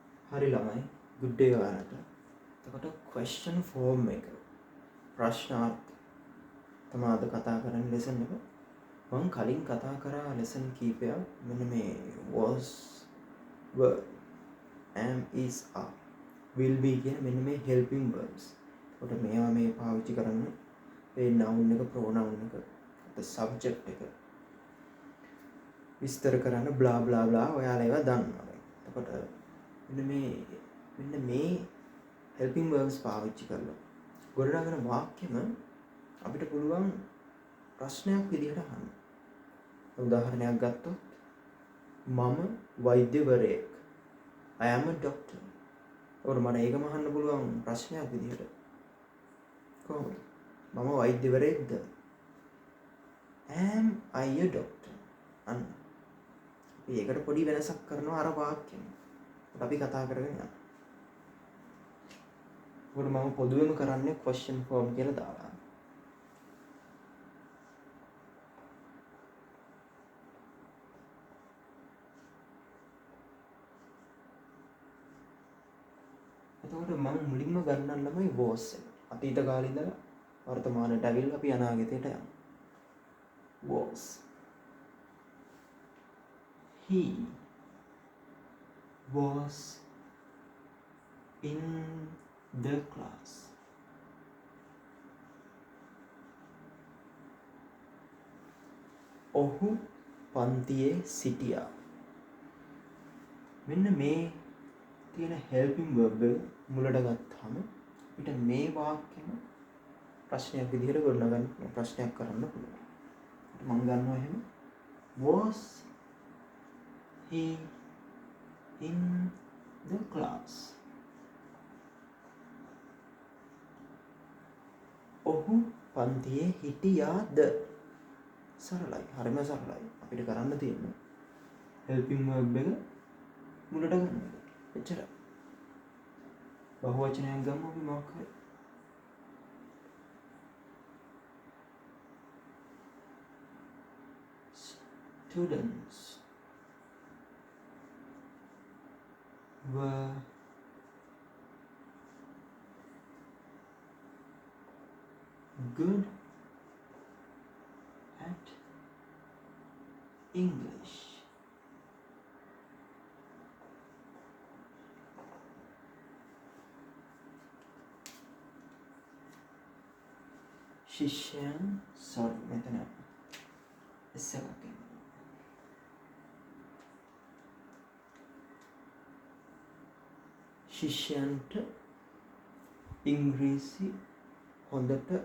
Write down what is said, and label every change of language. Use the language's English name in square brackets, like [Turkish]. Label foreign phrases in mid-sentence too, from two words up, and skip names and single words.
[Sinhala] හරි ළමයි [English] good day [Sinhala] ඔයාලට. එතකොට [English] question form [Sinhala] එක ප්‍රශ්නාර්ථ තමයි අද කතා කරන්න lesson එක. මම කලින් කතා කරා lesson කීපයක් මෙන්න මේ [English] was were am is are will be [Sinhala] කියන මෙන්න මේ [English] helping verbs. [Sinhala] එතකොට මේවා මේ පාවිච්චි කරන්න ඒ noun එක pronoun එක [English] the subject [Sinhala] එක විස්තර කරන්න [English] blah blah blah [Sinhala] ඔයාලා ඒවා දන්නවා. එතකොට මෙන්න මේ [English] helping verbs [Sinhala] පාවිච්චි කරලා ගොඩනගන වාක්‍යෙම අපිට පුළුවන් ප්‍රශ්නයක් විදිහට අහන්න. උදාහරණයක් ගත්තොත් මම වෛද්‍යවරයෙක්. [English] I am a doctor. [Sinhala] ඔර මම ඒකම අහන්න පුළුවන් ප්‍රශ්නයක් විදිහට. කොහොමද? මම වෛද්‍යවරයෙක්ද? [English] Am I a doctor? [Sinhala] අන්න. අපි ඒකට පොඩි වෙනසක් කරනවා අර වාක්‍යෙම. අපි කතා කරගෙන යනවා. ඒකට මම පොදුවෙම කරන්නේ [English] question form [Sinhala] කියලා දාලා. එතකොට මම මුලින්ම ගන්නන්නමයි was එක. අතීත කාලේ ඉඳලා වර්තමානයට ඇවිල්ලා අපි අනාගතයට යනවා. [English] was. He was in the class. [Sinhala] ඔහු පන්තියේ සිටියා. මෙන්න මේ තියෙන [English] helping verb [Sinhala] එක මුලට ගත්තාම අපිට මේ වාක්‍යෙම ප්‍රශ්නයක් විදිහට ගොඩනගන්න ප්‍රශ්නයක් කරන්න පුළුවන්. මම ගන්නවා එහෙම [English] was he in the class. [Sinhala] ඔහු පන්තියේ හිටියාද? සරලයි. හරිම සරලයි. අපිට කරන්න තියෙන්නේ [English] helping verb [Sinhala] එක මුලට ගන්න එක. එච්චරයි. බහුවචනයක් ගමු අපි මොකක් හරි. [English] Students were good at English. [Sinhala] ශිෂ්‍යයන් මෙතන ඉස්සරහට ශිෂ්‍යයන්ට ඉංග්‍රීසි හොඳට